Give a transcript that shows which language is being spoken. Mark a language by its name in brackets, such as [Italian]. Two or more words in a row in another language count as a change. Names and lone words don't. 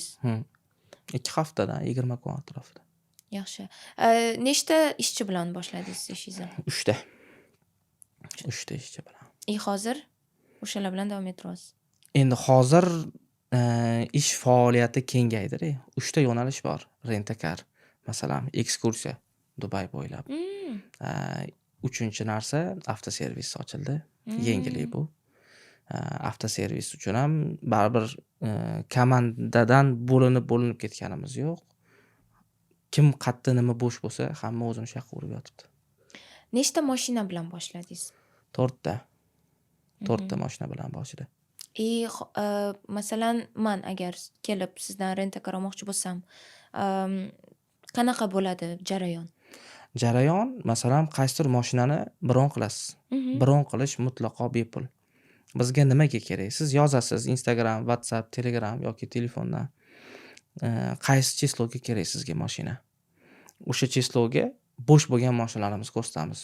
[Uzbek] 2 haftadan 20 kun atrofida. Yaxshi. Nechta ishchi bilan boshladingiz ishingizni? 3 ta. 3 ta ishchi bilan. Hozir o'shalar bilan davom ettirasiz. Endi hozir ish faoliyati kengaydi. 3 ta yo'nalish bor. Rent-a-car, masalan, ekskursiya Dubay bo'ylab. 3-chi narsa avtoservis ochildi. Yangilik bu. Avtoservis uchun ham baribir komandadan bo'linib ketganimiz yo'q. Kim qayerda nima bo'sh bo'lsa, hamma o'zini shu yoqqa urib yotibdi. Nechta mashina bilan boshladingiz? 4 ta. 4 ta mashina bilan boshida. Masalan, men agar kelib sizdan rent-a-car olmoqchi bo'lsam, qanaqa bo'ladi jarayon? Jarayon, masalan, qaysidir mashinani bron qilasiz. Bron qilish mutlaqo bepul. Bizga nimaga kerak? Siz yozasiz Instagram, WhatsApp, Telegram yoki telefondan. Qaysi chisloga kerak sizga mashina? O'sha chisloga bo'sh bo'lgan mashinalarimizni ko'rsatamiz.